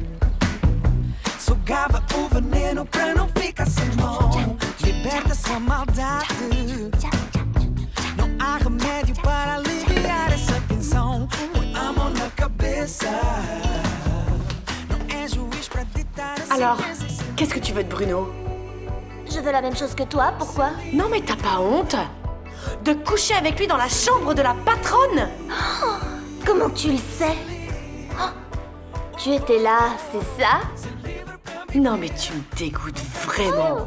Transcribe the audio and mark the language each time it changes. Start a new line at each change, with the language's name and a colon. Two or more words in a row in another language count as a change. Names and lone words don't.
Portuguese: Sugava o veneno pra não ficar sem mão. Liberta essa maldade. Não há remédio para aliviar essa tensão. Põe a mão na cabeça. Não é juiz pra ditar.
French: Alors, qu'est-ce que tu veux de Bruno? Je veux la même chose que toi, pourquoi? Non mais t'as pas honte de coucher avec lui dans la chambre de la patronne? Oh, comment tu le sais? Oh, tu étais là, c'est ça? Non mais tu me dégoûtes vraiment.